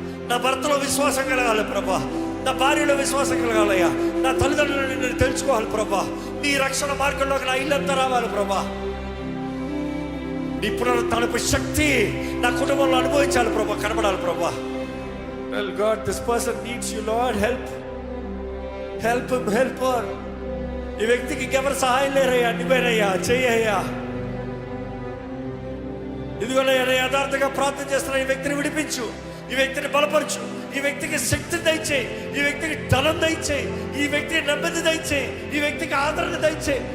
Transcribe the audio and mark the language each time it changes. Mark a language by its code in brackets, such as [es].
[te] నా భర్తలో విశ్వాసం కలగాలి ప్రభా, నా భార్యలో విశ్వాసం కలగాలయ్యా, నా తల్లిదండ్రులను నేను తెలుసుకోవాలి ప్రభా. నీ రక్షణ మార్గంలోకి నా ఇల్లంతా రావాలి ప్రభా. నీ పునరుత్థానపు శక్తి నా కుటుంబంలో అనుభవించాలి ప్రభా, కనబడాలి ప్రభా. [en] Well God, this person needs you Lord, help him, help her. [te] ఈ వ్యక్తికి ఇంకెవరు సహాయం లేరయ్యా, నువ్వేనయ్యా, చెయ్యయ్యా. ఇదిగోనయ్యా, యథార్థంగా ప్రార్థన చేస్తున్నా, ఈ వ్యక్తిని విడిపించు, ఈ వ్యక్తిని బలపరచు, ఈ వ్యక్తికి శక్తి దయచేయి, ఈ వ్యక్తికి ధనం దయచేయి, ఈ వ్యక్తికి నెమ్మది దయచేయి, ఈ వ్యక్తికి ఆదరణ దయచేయి.